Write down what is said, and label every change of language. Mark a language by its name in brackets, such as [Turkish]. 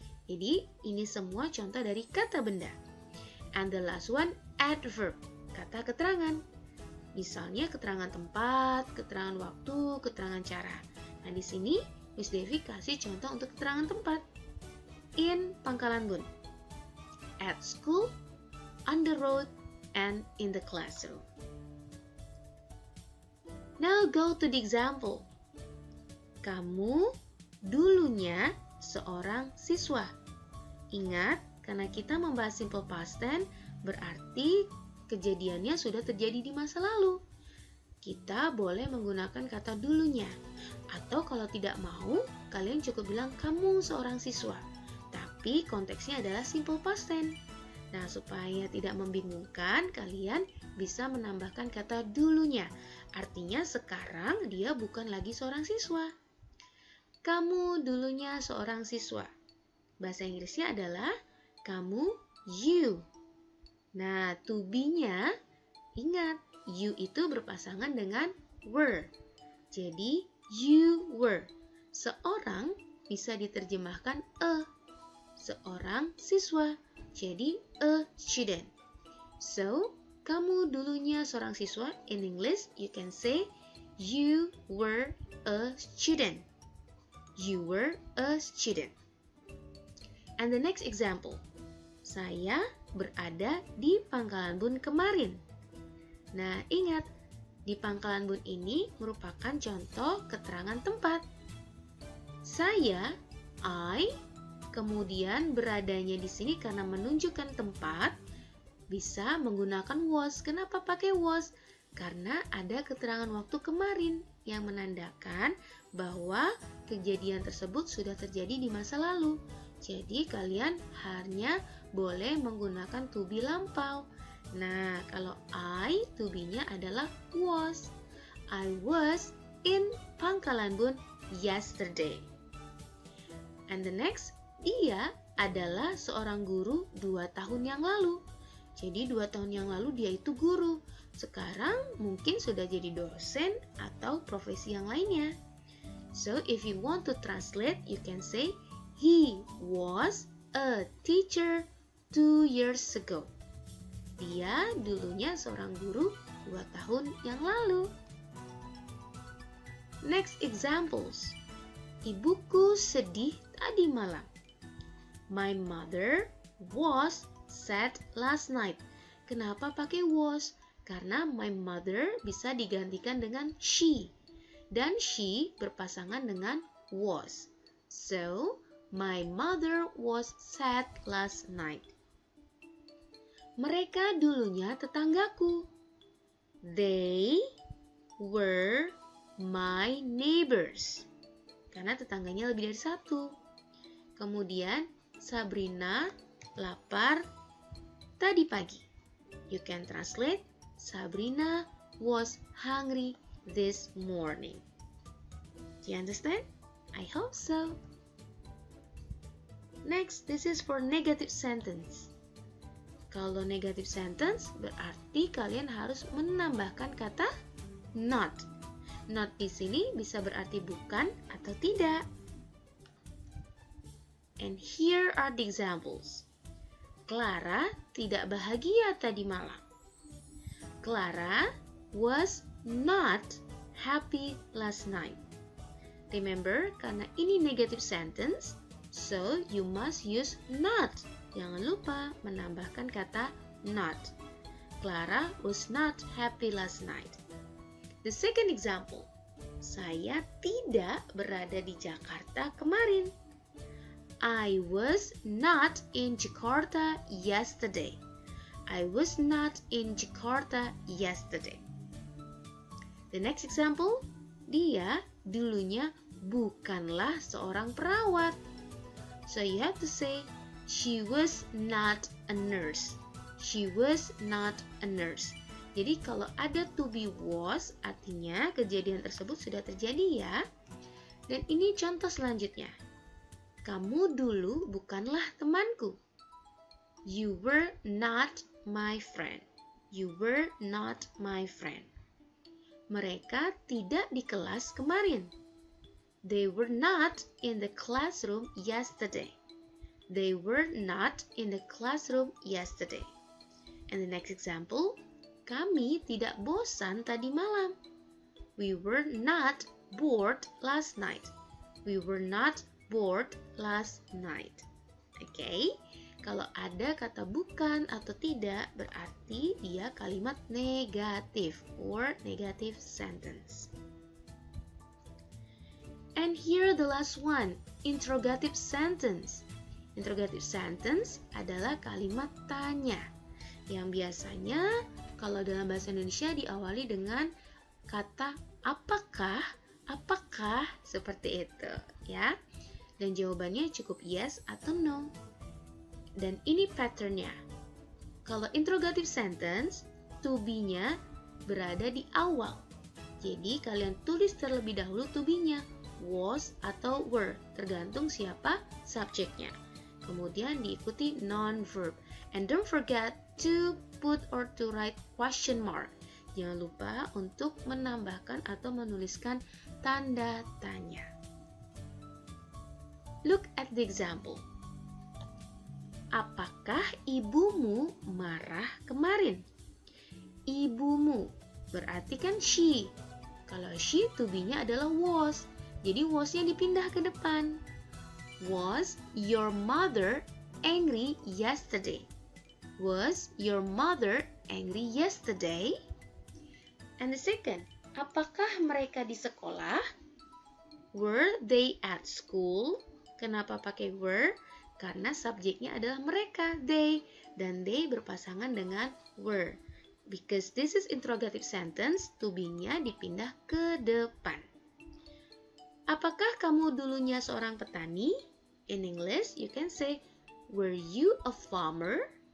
[Indonesian] Jadi, ini semua contoh dari kata benda. [English] And the last one, adverb, [Indonesian] kata keterangan. Misalnya keterangan tempat, keterangan waktu, keterangan cara. Nah, di sini Miss Devi kasih contoh untuk keterangan tempat. [English] In Pangkalan Bun, at school, on the road, and in the classroom. Now go to the example. [Indonesian] Kamu dulunya seorang siswa. Ingat, karena kita membahas simple past tense, berarti kejadiannya sudah terjadi di masa lalu. Kita boleh menggunakan kata dulunya. Atau kalau tidak mau, kalian cukup bilang kamu seorang siswa. Tapi konteksnya adalah simple past tense. Nah, supaya tidak membingungkan, kalian bisa menambahkan kata dulunya. Artinya sekarang dia bukan lagi seorang siswa. Kamu dulunya seorang siswa. Bahasa Inggrisnya adalah kamu, you. Nah, to be-nya, ingat, you itu berpasangan dengan were. Jadi, you were. Seorang bisa diterjemahkan a. Seorang siswa. Jadi, [English] a student. So, [Indonesian] kamu dulunya seorang siswa. [English] In English, you can say, you were a student. You were a student. And the next example. [Indonesian] Saya berada di Pangkalan Bun kemarin. Nah, ingat, di Pangkalan Bun ini merupakan contoh keterangan tempat. Saya, I, kemudian beradanya di sini karena menunjukkan tempat, bisa menggunakan was. Kenapa pakai was? Karena ada keterangan waktu kemarin yang menandakan bahwa kejadian tersebut sudah terjadi di masa lalu. Jadi kalian hanya boleh menggunakan to be lampau. Nah, kalau I, to be-nya adalah was. [English] I was in Pangkalan Bun yesterday. And the next, [Indonesian] dia adalah seorang guru 2 tahun yang lalu. Jadi 2 tahun yang lalu dia itu guru. Sekarang mungkin sudah jadi dosen atau profesi yang lainnya. [English] So if you want to translate, you can say he was a teacher 2 years ago. [Indonesian] Dia dulunya seorang guru 2 tahun yang lalu. [English] Next examples. [Indonesian] Ibuku sedih tadi malam. [English] My mother was sad last night. [Indonesian] Kenapa pakai was? Karena my mother bisa digantikan dengan she. Dan she berpasangan dengan was. [English] So, my mother was sad last night. [Indonesian] Mereka dulunya tetanggaku. [English] They were my neighbors. [Indonesian] Karena tetangganya lebih dari satu. Kemudian, Sabrina lapar tadi pagi. [English] You can translate, Sabrina was hungry this morning. Do you understand? I hope so. Next, this is for negative sentence. [Indonesian] Kalau negative sentence berarti kalian harus menambahkan kata not. Not di sini bisa berarti bukan atau tidak. [English] And here are the examples. [Indonesian] Clara tidak bahagia tadi malam. [English] Clara was not happy last night. Remember, [Indonesian] karena ini [English] negative sentence, so you must use not. [Indonesian] Jangan lupa menambahkan kata not. [English] Clara was not happy last night. The second example, [Indonesian] saya tidak berada di Jakarta kemarin. [English] I was not in Jakarta yesterday. I was not in Jakarta yesterday. The next example, [Indonesian] dia dulunya bukanlah seorang perawat. [English] So you have to say, she was not a nurse. She was not a nurse. [Indonesian] Jadi kalau ada to be was, artinya kejadian tersebut sudah terjadi ya. Dan ini contoh selanjutnya. Kamu dulu bukanlah temanku. [English] You were not my friend. You were not my friend. [Indonesian] Mereka tidak di kelas kemarin. [English] They were not in the classroom yesterday. They were not in the classroom yesterday. And the next example, [Indonesian] kami tidak bosan tadi malam. [English] We were not bored last night. We were not bored last night. [Indonesian] Okay? Kalau ada kata bukan atau tidak, berarti dia kalimat negatif [English] or negative sentence. And here the last one, interrogative sentence. [Indonesian] Interrogative sentence adalah kalimat tanya yang biasanya kalau dalam bahasa Indonesia diawali dengan kata apakah, seperti itu ya. Dan jawabannya cukup yes atau no. Dan ini patternnya. Kalau interrogative sentence, to be-nya berada di awal. Jadi kalian tulis terlebih dahulu to be-nya, was atau were, tergantung siapa subjeknya. Kemudian diikuti non-verb. [English] And don't forget to put or to write question mark. [Indonesian] Jangan lupa untuk menambahkan atau menuliskan tanda tanya. [English] Look at the example. [Indonesian] Apakah ibumu marah kemarin? Ibumu berarti kan she. Kalau she, to be-nya adalah was. Jadi was-nya dipindah ke depan. [English] Was your mother angry yesterday? Was your mother angry yesterday? And the second, [Indonesian] apakah mereka di sekolah? [English] Were they at school? [Indonesian] Kenapa pakai were? Karena subjeknya adalah mereka, they. Dan they berpasangan dengan were. [English] Because this is interrogative sentence, to be-nya [Indonesian] dipindah ke depan. Apakah kamu dulunya seorang petani? [English] In English, you can say, were you a farmer?